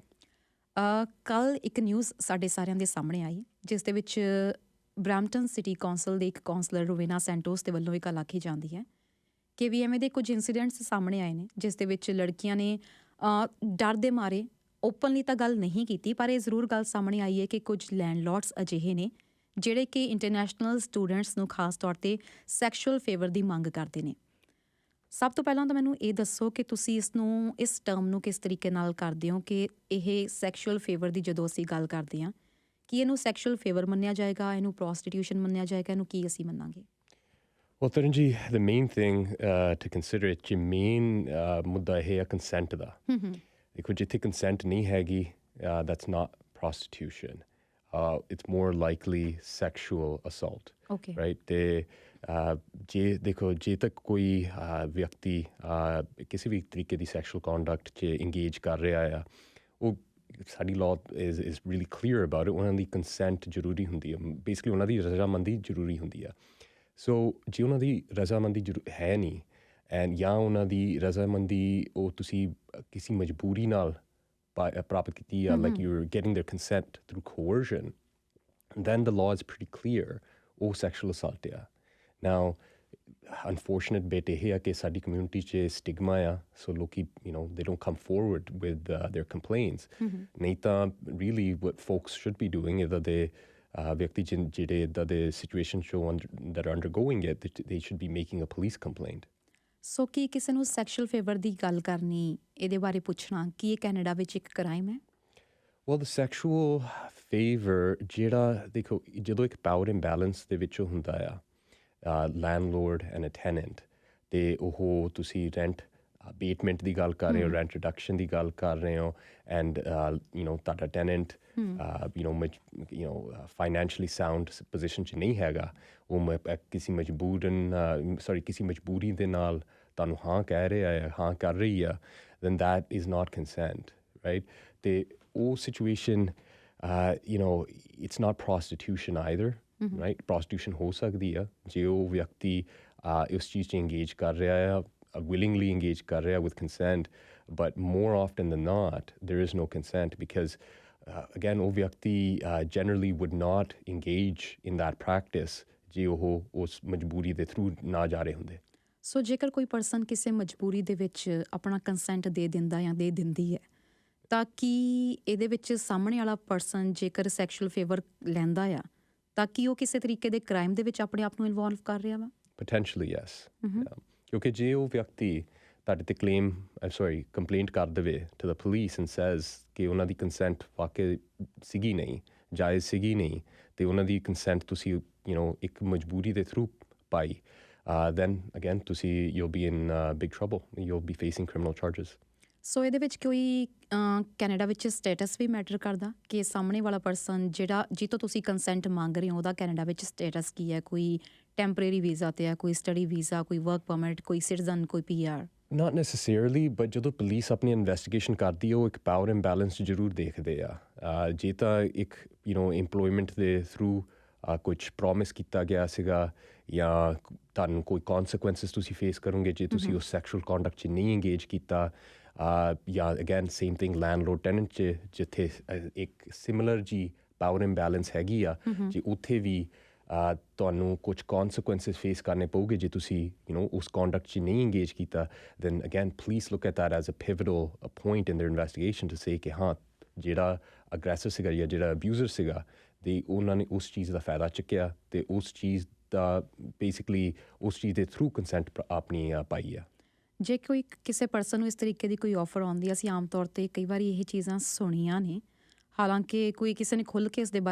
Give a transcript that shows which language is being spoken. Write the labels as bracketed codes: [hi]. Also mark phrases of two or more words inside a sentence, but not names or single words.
[pa] ਕੱਲ੍ਹ ਇੱਕ ਨਿਊਜ਼ ਸਾਡੇ ਸਾਰਿਆਂ ਦੇ ਸਾਹਮਣੇ ਆਈ ਜਿਸ ਦੇ ਵਿੱਚ ਬਰੈਂਪਟਨ ਸਿਟੀ ਕੌਂਸਲ ਦੇ ਇੱਕ ਕੌਂਸਲਰ ਰੋਵੇਨਾ ਸੈਂਟੋਸ ਦੇ ਵੱਲੋਂ ਇਹ ਗੱਲ ਆਖੀ ਜਾਂਦੀ ਹੈ ਕਿ ਵੀ ਐਵੇਂ ਦੇ ਕੁਝ ਇੰਸੀਡੈਂਟਸ ਸਾਹਮਣੇ ਆਏ ਨੇ ਜਿਸ ਦੇ ਵਿੱਚ ਲੜਕੀਆਂ ਨੇ ਡਰ ਦੇ ਮਾਰੇ ਓਪਨਲੀ ਤਾਂ ਗੱਲ ਨਹੀਂ ਕੀਤੀ, ਪਰ ਇਹ ਜ਼ਰੂਰ ਗੱਲ ਸਾਹਮਣੇ ਆਈ ਹੈ ਕਿ ਕੁਝ ਲੈਂਡਲੌਰਡਸ ਅਜਿਹੇ ਨੇ ਜਿਹੜੇ ਕਿ [en] international students [pa] ਨੂੰ ਖਾਸ ਤੌਰ 'ਤੇ [en] sexual favor [pa] ਦੀ ਮੰਗ ਕਰਦੇ ਨੇ. ਸਭ ਤੋਂ ਪਹਿਲਾਂ ਤਾਂ ਮੈਨੂੰ ਇਹ ਦੱਸੋ ਕਿ ਤੁਸੀਂ ਇਸ ਟਰਮ ਨੂੰ ਕਿਸ ਤਰੀਕੇ ਨਾਲ ਕਰਦੇ ਹੋ ਕਿ ਇਹ [en] sexual favor [pa] ਦੀ ਜਦੋਂ ਅਸੀਂ ਗੱਲ ਕਰਦੇ ਹਾਂ ਕਿ ਇਹਨੂੰ [en] sexual favor [pa] ਮੰਨਿਆ ਜਾਏਗਾ, ਇਹਨੂੰ ਪ੍ਰੋਸਟੀਟਿਊਸ਼ਨ ਮੰਨਿਆ ਜਾਏਗਾ, ਇਹਨੂੰ ਕੀ ਅਸੀਂ ਮੰਨਾਂਗੇ? [en] Well, Taranjeet, the main thing to consider it, [pa] main ਮੁੱਦਾ ਇਹ ਹੈ ਕੰਸੈਂਟ ਦਾ. ਦੇਖੋ ਜਿੱਥੇ ਕੰਸੈਂਟ ਨਹੀਂ ਹੈਗੀ, [en] that's not prostitution. It's more likely sexual assault. Okay. Right? [pa] ਤੇ ਜੇ ਤੱਕ ਕੋਈ ਵਿਅਕਤੀ ਕਿਸੇ ਵੀ ਤਰੀਕੇ ਦੀ [en] sexual conduct [pa] 'ਚ ਇੰਗੇਜ ਕਰ ਰਿਹਾ ਆ, ਉਹ ਸਾਡੀ [en] law is really clear about it. [pa] ਉਹਨਾਂ ਦੀ ਕੰਸੈਂਟ ਜ਼ਰੂਰੀ ਹੁੰਦੀ ਹੈ, ਬੇਸਿਕਲੀ ਉਹਨਾਂ ਦੀ ਰਜ਼ਾਮੰਦੀ ਜ਼ਰੂਰੀ ਹੁੰਦੀ ਆ. ਸੋ ਜੇ ਉਹਨਾਂ ਦੀ ਰਜ਼ਾਮੰਦੀ ਹੈ ਨਹੀਂ ਜਾਂ ਉਹਨਾਂ ਦੀ ਰਜ਼ਾਮੰਦੀ ਉਹ ਤੁਸੀਂ ਕਿਸੇ ਮਜਬੂਰੀ ਨਾਲ ਪ੍ਰਾਪਤ ਕੀਤੀ ਆ, [en] like you are getting their consent through coercion, then the law is pretty clear, [pa] ਉਹ [en] sexual assault [pa] ਆ. [en] now unfortunate bit [pa] ਇਹ ਆ ਕਿ ਸਾਡੀ ਕਮਿਊਨਿਟੀ 'ਚ ਸਟਿਗਮਾ ਆ, ਸੋ ਲੋਕੀ [en] they don't come forward with their complaints. [pa] ਨਹੀਂ ਤਾਂ [en] really what folks should be doing [pa] ਇੱਦਾਂ ਦੇ ਵਿਅਕਤੀ ਜਿਹੜੇ ਇੱਦਾਂ ਦੇ [en] situation 'ਚੋਂ that are undergoing it, they should be making a police complaint. [pa] ਸੋ ਕੀ ਕਿਸੇ ਨੂੰ [en] sexual favor [pa] ਦੀ ਗੱਲ ਕਰਨੀ, ਇਹਦੇ ਬਾਰੇ ਪੁੱਛਣਾ ਕੀ ਇਹ ਕੈਨੇਡਾ ਵਿੱਚ ਇੱਕ ਕ੍ਰਾਈਮ ਹੈ? [en] Well, the sexual favor, [pa] ਜਿਹੜਾ ਦੇਖੋ ਜਦੋਂ ਇੱਕ [en] power imbalance [pa] ਦੇ ਵਿੱਚੋਂ ਹੁੰਦਾ ਆ [en] landlord and a tenant, [pa] ਅਤੇ ਉਹ ਤੁਸੀਂ [en] rent abatement [pa] ਦੀ ਗੱਲ ਕਰ ਰਹੇ ਹੋ, [en] rent reduction [pa] ਦੀ ਗੱਲ ਕਰ ਰਹੇ ਹੋ, ਐਂਡ ਤੁਹਾਡਾ [en] tenant financially sound position [pa] 'ਚ ਨਹੀਂ ਹੈਗਾ, ਉਹ ਕਿਸੇ ਕਿਸੇ ਮਜਬੂਰੀ ਦੇ ਨਾਲ ਤੁਹਾਨੂੰ ਹਾਂ ਕਹਿ ਰਿਹਾ ਆ, ਹਾਂ ਕਰ ਰਹੀ ਆ, [en] then that is not consent, right? [pa] ਅਤੇ ਉਹ [en] ਸਿਚੁਏਸ਼ਨ it's not prostitution either, right? [pa] prostitution ਹੋ ਸਕਦੀ ਆ ਜੇ ਉਹ ਵਿਅਕਤੀ ਉਸ ਚੀਜ਼ 'ਚ engage ਕਰ ਰਿਹਾ ਆ, [en] willingly engage [pa] ਕਰ ਰਿਹਾ [en] with consent, but more often than not there is no consent because again [pa] ਉਹ ਵਿਅਕਤੀ [en] generally would not engage in that practice [pa] ਜੇ ਉਹ ਉਸ ਮਜਬੂਰੀ ਦੇ ਥਰੂ ਨਾ ਜਾ ਰਹੇ ਹੁੰਦੇ। ਸੋ ਜੇਕਰ ਕੋਈ ਪਰਸਨ ਕਿਸੇ ਮਜਬੂਰੀ ਦੇ ਵਿੱਚ ਆਪਣਾ ਕੰਸੈਂਟ ਦੇ ਦਿੰਦਾ ਜਾਂ ਦੇ ਦਿੰਦੀ ਹੈ, ਤਾਂ ਕੀ ਇਹਦੇ ਵਿੱਚ ਸਾਹਮਣੇ ਵਾਲਾ ਪਰਸਨ ਜੇਕਰ [en] sexual favor [pa] ਲੈਂਦਾ ਆ, ਤਾਂ ਕੀ ਉਹ ਕਿਸੇ ਤਰੀਕੇ ਦੇ ਕ੍ਰਾਈਮ ਦੇ ਵਿੱਚ ਆਪਣੇ ਆਪ ਨੂੰ ਇਨਵੋਲਵ ਕਰ ਰਿਹਾ ਵਾ? [en] Potentially, yes. Yeah. [pa] ਕਿਉਂਕਿ ਜੇ ਉਹ ਵਿਅਕਤੀ ਤੁਹਾਡੇ ਤੇ ਕੰਪਲੇਂਟ ਕਰ ਦੇਵੇ [en] to the police and says [pa] ਕਿ ਉਹਨਾਂ ਦੀ ਕੰਸੈਂਟ ਵਾਕਈ ਸੀਗੀ ਨਹੀਂ, ਜਾਇਜ਼ ਸੀਗੀ ਨਹੀਂ, ਅਤੇ ਉਹਨਾਂ ਦੀ ਕੰਸੈਂਟ ਤੁਸੀਂ ਇੱਕ ਮਜਬੂਰੀ ਦੇ ਥਰੂ ਪਾਈ, [en] then again you'll be in big trouble. You'll be facing criminal charges. [pa] ਸੋ ਇਹਦੇ ਵਿੱਚ ਕੋਈ ਕੈਨੇਡਾ ਵਿੱਚ ਸਟੇਟਸ ਵੀ ਮੈਟਰ ਕਰਦਾ ਕਿ ਸਾਹਮਣੇ ਵਾਲਾ ਪਰਸਨ ਜਿਹੜਾ ਜਿੱਥੋਂ ਤੁਸੀਂ ਕੰਸੈਂਟ ਮੰਗ ਰਹੇ ਹੋ ਉਹਦਾ ਕੈਨੇਡਾ ਵਿੱਚ ਸਟੇਟਸ ਕੀ ਹੈ? ਕੋਈ [en] temporary visa [pa] 'ਤੇ ਹੈ, ਕੋਈ [en] study visa, [pa] ਕੋਈ [en] work permit, [pa] ਕੋਈ ਸਿਟੀਜ਼ਨ, ਕੋਈ PR? [en] Not necessarily, but [pa] ਜਦੋਂ ਪੁਲਿਸ ਆਪਣੀ ਇਨਵੈਸਟੀਗੇਸ਼ਨ ਕਰਦੀ ਹੈ ਉਹ ਇੱਕ [en] power imbalance [pa] ਜ਼ਰੂਰ ਦੇਖਦੇ ਆ। ਜੇ ਤਾਂ ਇੱਕ ਇੰਪਲੋਇਮੈਂਟ ਦੇ ਥਰੂ ਕੁਝ ਪ੍ਰੋਮਿਸ ਕੀਤਾ ਗਿਆ ਸੀਗਾ ਜਾਂ ਤੁਹਾਨੂੰ ਕੋਈ ਕੌਨਸੀਕੁਐਂਸਿਸ ਤੁਸੀਂ ਫੇਸ ਕਰੋਗੇ ਜੇ ਤੁਸੀਂ ਉਸ [en] sexual conduct [pa] 'ਚ ਨਹੀਂ ਇੰਗੇਜ ਕੀਤਾ, ਜਾਂ [en] again same thing landlord tenant [pa] 'ਚ ਜਿੱਥੇ ਇੱਕ ਸਿਮਿਲਰ ਜੀ [en] power imbalance [pa] ਹੈਗੀ ਆ, ਜੇ ਉੱਥੇ ਵੀ ਤੁਹਾਨੂੰ ਕੁਝ ਕੌਨਸੀਕੁਐਂਸਿਸ ਫੇਸ ਕਰਨੇ ਪਊਗੇ ਜੇ ਤੁਸੀਂ ਉਸ ਕੰਡਕਟ 'ਚ ਨਹੀਂ ਇੰਗੇਜ ਕੀਤਾ, [en] then again police look at that as a pivotal point in their investigation to say [pa] ਕਿ ਹਾਂ ਜਿਹੜਾ ਅਗਰੈਸਰ ਸੀਗਾ ਜਾਂ ਜਿਹੜਾ ਅਬਿਊਜ਼ਰ ਸੀਗਾ ਅਤੇ ਉਹਨਾਂ ਨੇ ਉਸ ਚੀਜ਼ ਦਾ ਫਾਇਦਾ ਚੁੱਕਿਆ ਅਤੇ ਉਸ ਚੀਜ਼ ਦਾ ਬੇਸਿਕਲੀ ਉਸ ਚੀਜ਼ ਦੇ ਥਰੂ ਕੰਸੈਂਟ ਆਪਣੀ ਪਾਈ ਆ। ਜੇ ਕੋਈ ਕਿਸੇ ਪਰਸਨ ਨੂੰ ਇਸ ਤਰੀਕੇ ਦੀ ਕੋਈ ਆਫਰ ਆਉਂਦੀ, ਅਸੀਂ ਆਮ ਤੌਰ 'ਤੇ ਕਈ ਵਾਰੀ ਇਹ ਚੀਜ਼ਾਂ ਸੁਣੀਆਂ ਨੇ, ਹਾਲਾਂਕਿ ਕੋਈ ਕਿਸੇ ਨੇ ਖੁੱਲ੍ਹ ਕੇ ਇਸ ਦੇ